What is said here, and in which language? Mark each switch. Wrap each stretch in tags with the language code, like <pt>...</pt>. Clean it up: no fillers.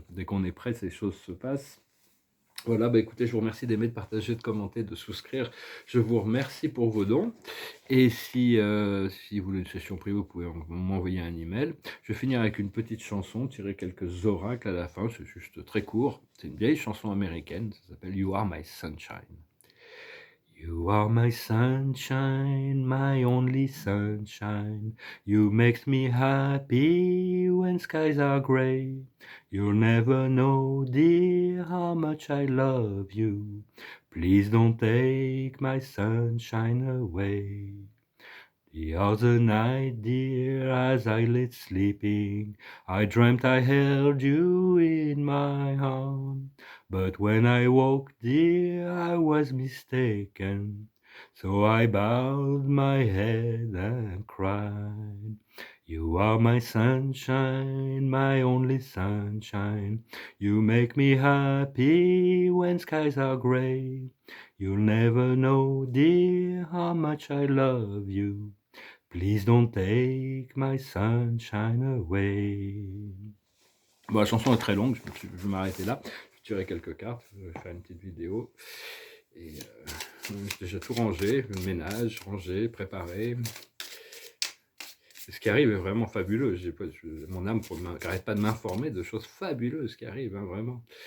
<fr>Dès qu'on est prêt, ces choses se passent. Voilà, bah écoutez, je vous remercie d'aimer, de partager, de commenter, de souscrire. Je vous remercie pour vos dons. Et si vous voulez une session privée, vous pouvez m'envoyer un email. Je vais finir avec une petite chanson, tirer quelques oracles à la fin, c'est juste très court. C'est une vieille chanson américaine, ça s'appelle You Are My Sunshine.</fr> <en>You are my sunshine, my only sunshine. You makes me happy when skies are gray. You'll never know, dear, how much I love you. Please don't take my sunshine away. The other night, dear, as I lay sleeping, I dreamt I held you in my arms. But when I woke, dear, I was mistaken. So I bowed my head and cried. You are my sunshine, my only sunshine. You make me happy when skies are gray. You'll never know, dear, how much I love you. Please don't take my sunshine away.</en> <fr>Bon, la chanson est très longue, je vais m'arrêter là. Je vais tirer quelques cartes, je vais faire une petite vidéo. Et j'ai déjà tout rangé, le ménage, rangé, préparé. Ce qui arrive est vraiment fabuleux. Mon âme n'arrête pas de m'informer de choses fabuleuses qui arrivent, hein, vraiment.</fr>